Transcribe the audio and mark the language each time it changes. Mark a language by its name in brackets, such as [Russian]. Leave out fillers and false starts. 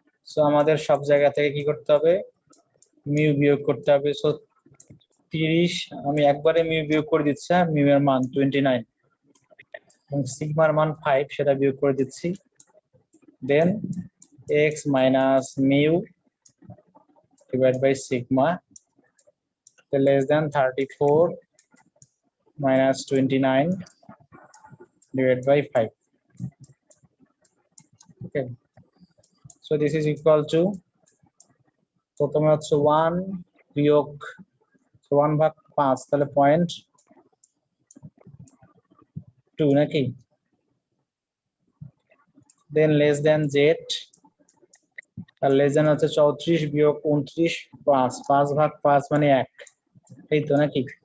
[Bangla] So আমাদের সব জায়গা থেকে কি করতে হবে, মিউ বিয়োগ করতে হবে। সো 30 আমি একবারে মিউ বিয়োগ করে দিচ্ছি, মিউ এর মান 29 এবং সিগমার মান 5 সেটা বিয়োগ করে দিচ্ছি। [English] Then x minus mu divided by sigma less than 34 minus 29 divided by 5. Okay, so this is equal to, [Bangla] প্রথমে হচ্ছে 1 বিয়োগ 1 ভাগ 5, তাহলে 0.2 নাকি, দেন লেস দেন z, আর লেস দেন হচ্ছে 34 বিয়োগ 29, 5 ভাগ 5 মানে 1, এই তো নাকি।